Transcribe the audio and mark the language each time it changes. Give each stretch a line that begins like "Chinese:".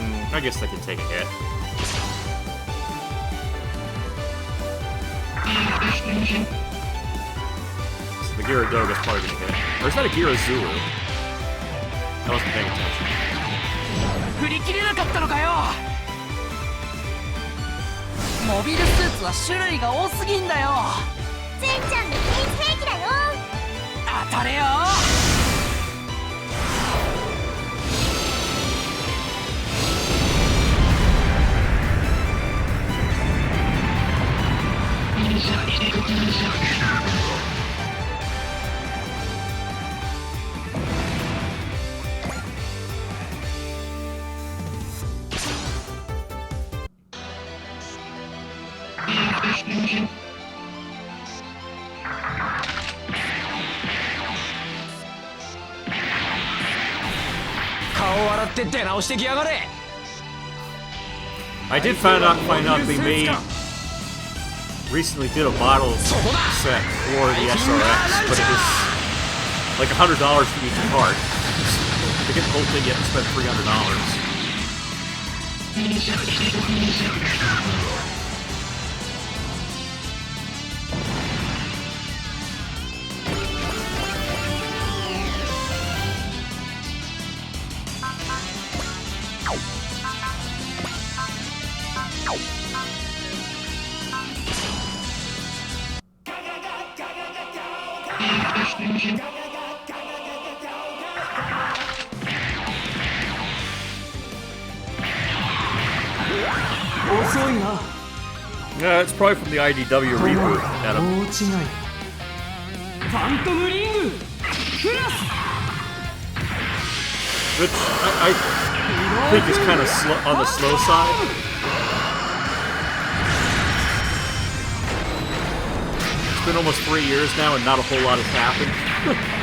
English: I guess I can take a hit. So the Gyaradoga's probably gonna hit. Or is that a Girazulu? I wasn't paying attention.
Japanese: 振り切れなかったのかよ。モビルスーツは種類が多すぎんだよ。ゼンちゃんの秘密兵器だよ。当たれよ。顔洗って出直してきやがれ。
English: I did find out they made recently did a model set for the SRX, but it was like $100 for each part. To get the whole thing, you have to spend $300. Yeah, it's probably from the IDW reboot, Adam.
Japanese: 大違い。ファントムリングプラス。
English: Which I think is kind of on the slow side. It's been almost 3 years now, and not a whole lot has happened.